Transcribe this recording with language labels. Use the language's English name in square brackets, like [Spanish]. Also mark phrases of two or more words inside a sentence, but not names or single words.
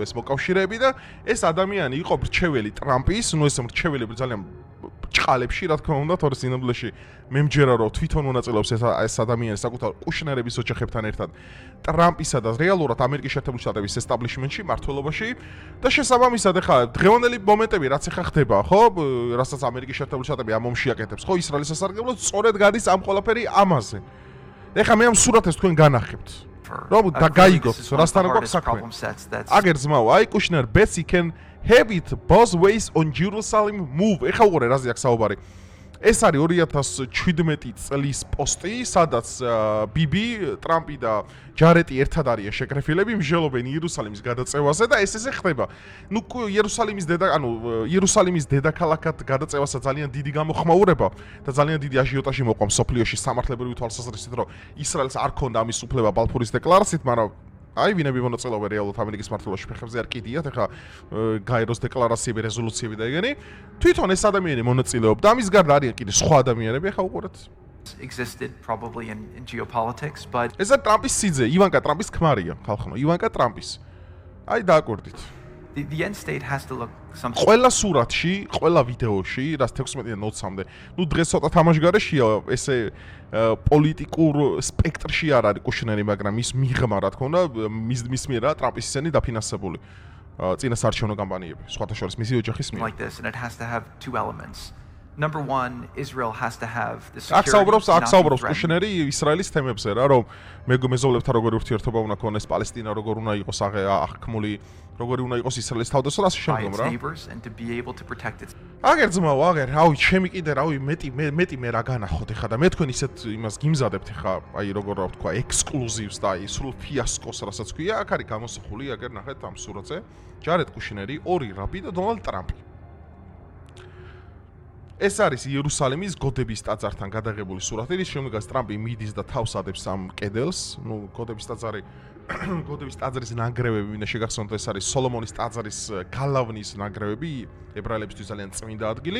[Georgian] ეს მოკავშირეები და ეს ადამიანი იყო მრჩეველი ტრამპის, ეს მრჩეველები ძალიან ჭყალებში, რა თქმა უნდა, თორე სინამდვილეში მე მჯერა რომ თვითონ მონაწილეობს ეს ადამიანი საკუთარ კუშნერების ოჯახებთან ერთად ტრამპისა და რეალურად ამერიკის შეერთებული შტატების ესტაბლიშმენტში, მმართველობაში და შესაბამისად ახლა დღევანდელი მომენტები რაც ახლა ხდება, ხო, რასაც ამერიკის შეერთებული შტატები ამ ომში აკეთებს, ხო, ისრაელის სასარგებლოდ სწორედ გადის ამ ყველაფერი ამაზე. ეხლა მე ამ სურათებს თქვენ განახებთ. რომ გაიგოთ, რასთან გვაქვს საქმე. აგერ ძმაო, აი [English] კუშნერ bets he can have it both ways on Jerusalem move. [Georgian] ეხლა უყურე რაზე აქვს საუბარი. ეს არის 2017 წლის პოსტი, სადაც ბიბი, ტრამპი და ჯარეტი ერთად არიან შეკრეფილები, მსჯელობენ იერუსალიმის გადაწევაზე და ეს ესე ხდება. ნუ იერუსალიმის დედაქალაქად გადაწევასა ძალიან დიდი გამოხმაურება და ძალიან დიდი აჟიოტაჟი მოყვა მსოფლიოში სამართლებრივი თვალსაზრისით, რომ ისრაელს არ ქონდა ამის უფლება ბალფურის დეკლარაციით, მაგრამ აი ვინები მონაწილეობენ რეალურად ამერიკის მმართველობაში ფეხებზე არ კიდიათ, ეხლა გაეროს დეკლარაციები, რეზოლუციები და ეგენი. თვითონ ეს ადამიანი მონაწილეობდა, ამის გარდა არიან კიდე სხვა ადამიანები, ეხლა უყურეთ. [English] existed probably in geopolitics, but [Georgian] ეს არის ტრამპის სიძე, ივანკა ტრამპის ქმარია, ხალხო, ივანკა ტრამპის. აი დააკვირდით. [English] the end state has to look something [Georgian] ყველა სურათში, ყველა ვიდეოში, რაც 16-დან 20-მდე, ნუ დღეს ცოტა თამაშგარეშია, ესე პოლიტიკურ სპექტრში არ არის კუშნერი, მაგრამ ის მიღმა, რა თქმა უნდა, მის მიერა ტრამპის ისენი დაფინანსებული წინასაარჩევნო კამპანიები, სხვათა შორის მისი ოჯახის მიერ. [English] like this, and it has to have two elements. Number one, Israel has to have the [Georgian] აქ [English] security. [Georgian] საუბრობს კუშნერი ისრაელის თემებზე რა, რომ მეგობარებთან როგორი ურთიერთობა უნდა ქონდეს, პალესტინა როგორ უნდა იყოს აღქმული, როგორი უნდა იყოს ისრაელის თავდასხმა, ასე შემდგომ რა. [English] and to be able to protect its [Georgian] აგერ ძმაო, აგერ, რავი, ჩემი კიდე რავი, მეტი მე რა განახოთ ეხლა და მე თქვენ ისეთ იმას გიმზადებთ ეხლა, აი როგორ რა ვთქვა, ექსკლუზივს და აი სრულ ფიასკოს, რასაც ქვია, აქ არის გამოსახული, აგერ ნახეთ ამ სურათზე, ჯარედ კუშნერი, ორი რაბი და დონალდ ტრამპი. ეს არის იერუსალიმის გოდების ტაძართან გადაღებული სურათი, რის შემდეგაც ტრამპი მიდის და თავს ადებს ამ კედელს, ნუ გოდების ტაძრის ნანგრევები, მინდა შეგახსენოთ, ეს არის სოლომონის ტაძრის გალავნის ნანგრევები, ებრაელებისთვის ძალიან წმინდა ადგილი.